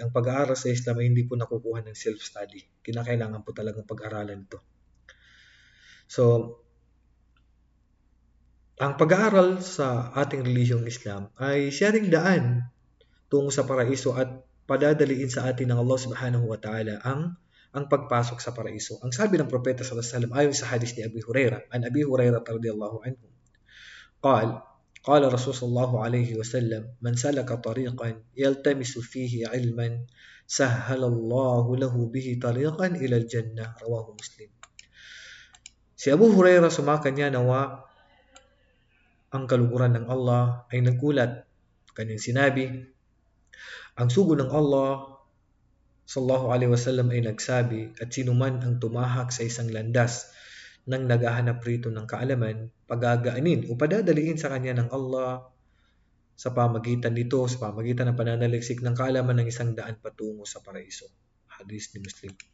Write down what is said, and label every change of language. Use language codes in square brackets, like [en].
[tl] Ang pag-aaral sa Islam ay hindi po nakukuha ng self-study. Kinakailangan po talagang pag-aralan ito. So, ang pag-aaral sa ating relihiyong Islam ay siya ring daan tungo sa paraiso at padadaliin sa atin ng Allah Subhanahu wa Ta'ala ang pagpasok sa paraiso. Ang sabi ng Propeta sallallahu alaihi wasallam ayon sa hadis ni Abi Hurairah, an Abi Hurairah radhiyallahu anhu, [ar] قال قال رسول صلى الله عليه وسلم من سلك طريقا يلتمس فيه علما سهل الله له به طريقا إلى الجنة رواه مسلم. [tl] Si Abu Hurairah sumakanya nawa ang kaluguran ng Allah ay nagulat. Kanyang sinabi, ang sugo ng Allah sallallahu alaihi wasallam ay nagsabi, at sino man ang tumahak sa isang landas nang naghahanap rito ng kaalaman, pagagaanin o padadaliin sa kanya ng Allah sa pamagitan nito, sa pamagitan ng pananaliksik ng kaalaman ng 100 patungo sa paraiso. Hadis ni Muslim.